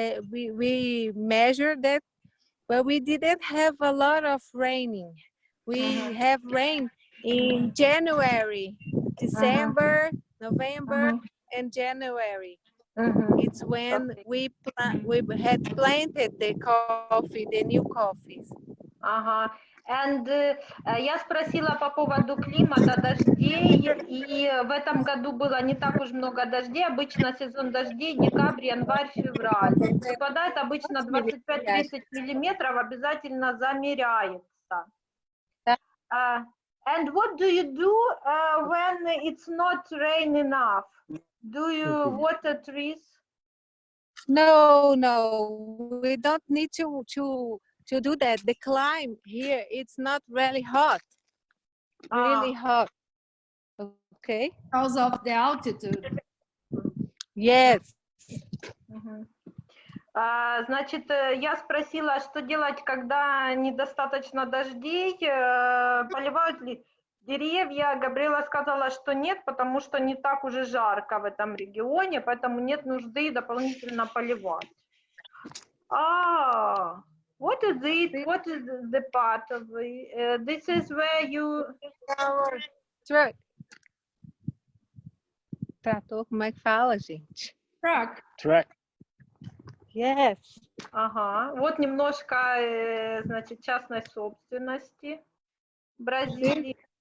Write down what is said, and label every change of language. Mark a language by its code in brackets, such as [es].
[en] We measured that, but we didn't have a lot of raining. We have rain in January, December, November, and January. It's when we had planted the coffee, the new coffees. [ru] And я спросила по поводу климата, дождей, и в этом году было не так уж много дождей. Обычно сезон дождей декабрь, январь, февраль. Выпадает обычно 25-30 миллиметров, обязательно замеряется. [en] And what do you do when it's not rain enough? Do you water trees? No, we don't need to do that. The climate here, it's not really hot. Really hot. Okay. Because of the altitude. Yes. [ru] Значит, я спросила, что делать, когда недостаточно дождей, поливают ли деревья. Габриэла сказала, что нет, потому что не так уже жарко в этом регионе, поэтому нет нужды дополнительно поливать. [en] What is it? What is the part of this is where you... Truck. [pt] Trator, como é que fala, gente? [en] Truck. Yes. [ru] Вот немножко, значит, частной собственности Бразилии.